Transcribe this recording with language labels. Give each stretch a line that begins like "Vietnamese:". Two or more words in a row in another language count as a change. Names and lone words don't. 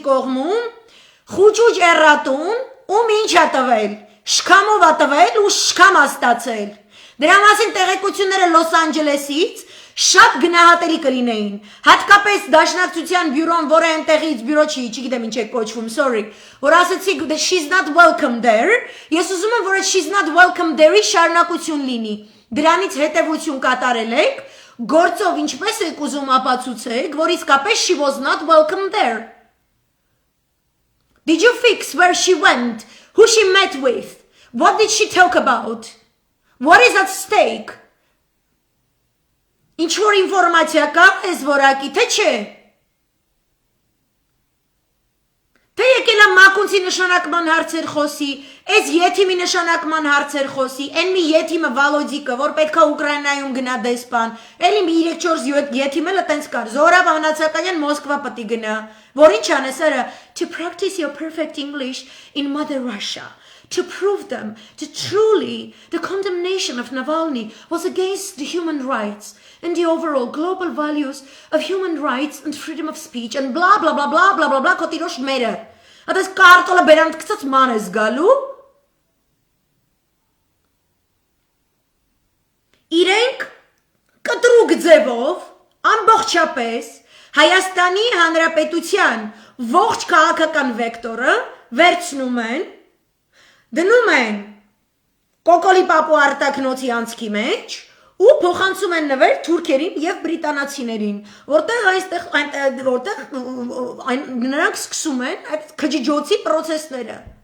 Armenian: կողմում խուճուճ էռատուն, ում ինչ է տվել, շքամով է տվել ու շքամ է ստացել։ Դրա մասին տեղեկությունները Լոս Անջելեսից շատ գնահատելի կլինեին, հատկապես դաշնակցության բյուրոն, որը այնտեղից բյուրո չի, չգիտեմ ինչ է կոչվում, sorry, որ ասացի
English: she's not welcome there,
Armenian: ես ուզում եմ, որ
English: she's not welcome there-
Armenian: ի շարունակություն լինի, դրանից հետևություն կատարել եք, գործով ինչպես եք ուզում ապացուցեք, որ իսկապես
English: she was not welcome there. Did you fix where she went, who she met with, what did she talk about, what is at stake?
Armenian: Ինչ-որ ինվորմացիա կա ես որակի, թե չէ։ Թե եկել եմ մակունցի նշանակման հարցեր խոսի, ես յեթիմի նշանակման հարցեր խոսի, են մի յեթիմը Վալոդիկը, որ պետք է Ուկրաինայում գնա դեսպան, էլի մի 3-4 յեթիմ էլ տենց կար, Զորաբ Հանացականյան Մոսկվա պտի գնա, որ ինչ անես արա,
English: to practice your perfect English in Mother Russia. To prove them that truly the condemnation of Navalny was against the human rights and the overall global values of human rights and freedom of speech and blah blah blah blah blah blah blah
Armenian: կոտիրոշ մերը։ Ատես կարտոլը բերանդ կծած ման ես գալու։ Իրենք կտրուկ ձևով ամբողջապես Հայաստանի Հանրապետության ողջ քաղաքական վեկտորը վերցնում են դնում են կոկոլի պապու արտակնոցի անցքի մեջ ու փոխանցում են նվեր թուրքերին եւ բրիտանացիներին, որտեղ նրանք սկսում են այդ քջիջոցի process-ները։